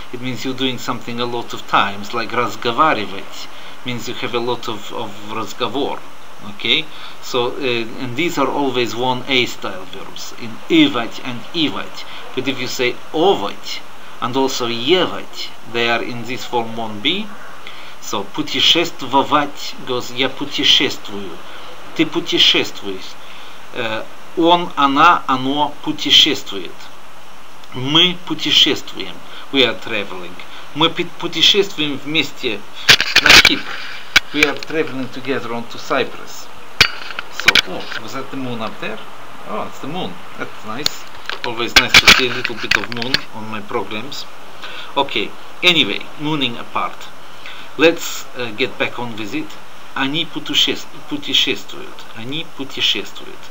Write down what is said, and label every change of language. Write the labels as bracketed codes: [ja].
[en] It means you're doing something a lot of times, like разговаривать means you have a lot of разговор. Okay, so and these are always 1A style verbs in ovat and ivat. But if you say ovat and also евать, they are in this form 1B. [ru] So путешествовать goes я путешествую, ты путешествуешь, он, она, оно путешествует, мы путешествуем, [en] we are traveling, [ru] мы путешествуем вместе на Кипр, [en] we are traveling together on to Cyprus. So, oh, was that the moon up there? Oh, it's the moon. That's nice. Always nice to see a little bit of moon on my programs. Okay, anyway, mooning apart. Let's get back on with it. [ru] Они путешествуют. Они путешествуют.